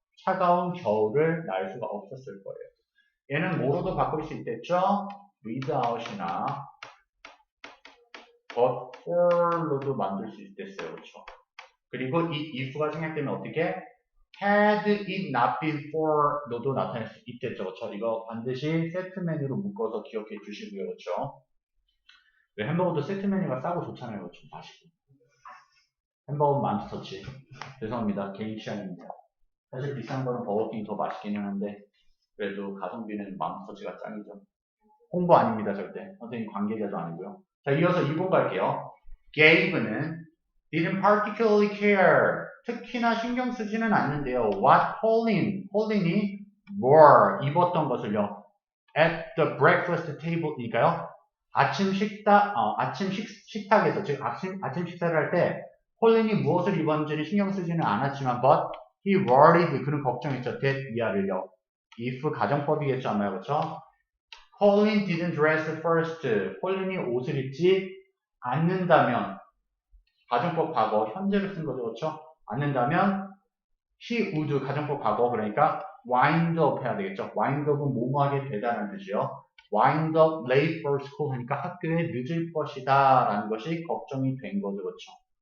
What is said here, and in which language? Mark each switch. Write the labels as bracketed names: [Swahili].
[Korean] 차가운 겨울을 날 수가 없었을 거예요. 얘는 뭐로도 바꿀 수 있겠죠? without이나 [English] but for [Korean] 로도 만들 수 있겠어요. 그렇죠? 그리고 이 if가 생략되면 어떻게? [English] had it not been for [Korean] 너도 나타낼 수 있겠죠. 그렇죠? 이거 반드시 세트 메뉴로 묶어서 기억해 주시고요. 그렇죠? 햄버거도 세트 메뉴가 싸고 좋잖아요. 그렇죠? 맛있고. 햄버거는 맘스터치. 죄송합니다. 개인 취향입니다. 사실 비싼 거는 버거킹이 더 맛있기는 한데 그래도 가성비는 맘스터치가 짱이죠. 홍보 아닙니다. 절대. 선생님 관계자도 아니고요. 자, 이어서 2번 갈게요. [English] gave는 didn't particularly care. [Korean] 특히나 신경 쓰지는 않는데요. [English] what Pauline이 wore, [Korean] 입었던 것을요. [English] at the breakfast table이니까요. [Korean] 아침 식탁에서, 즉 아침 식사를 할 때 폴린이 무엇을 입었는지는 신경 쓰지는 않았지만 [English] but he worried, [Korean] 그는 걱정했죠. that 이하를요. if 가정법이겠죠 아마. 그렇죠? [English] Pauline didn't dress first. [Korean] 폴린이 옷을 입지 않는다면, 가정법 과거 현재를 쓴 거죠. 그렇죠? 않는다면 [English] he would, [Korean] 가정법 과거, 그러니까 [English] wind up [Korean] 해야 되겠죠. wind up은 뭐뭐하게 되다라는 뜻이요. [English] wind up late for school [Korean] 하니까 학교에 늦을 것이다 라는 것이 걱정이 된 거죠. 그렇죠?